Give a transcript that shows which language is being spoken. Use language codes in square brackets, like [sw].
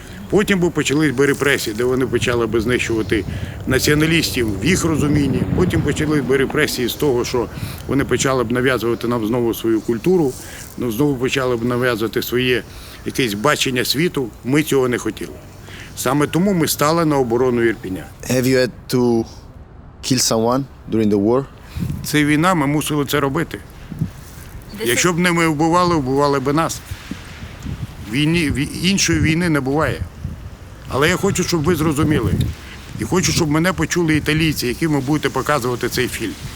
[uk] Потім почались репресії, де вони почали знищувати націоналістів в їх розумінні. Потім почались репресії з того, що вони почали б нав'язувати нам знову свою культуру, знову почали б нав'язувати своє якесь бачення світу. Ми цього не хотіли. Саме тому ми стали на оборону Ірпіня. [en] Have you had to kill someone during the war? [uk] Це війна, ми мусили це робити. Якщо б не ми вбивали б нас. Іншої війни не буває. Але я хочу, щоб ви зрозуміли. І хочу, щоб мене почули італійці, яким ви будете показувати цей фільм.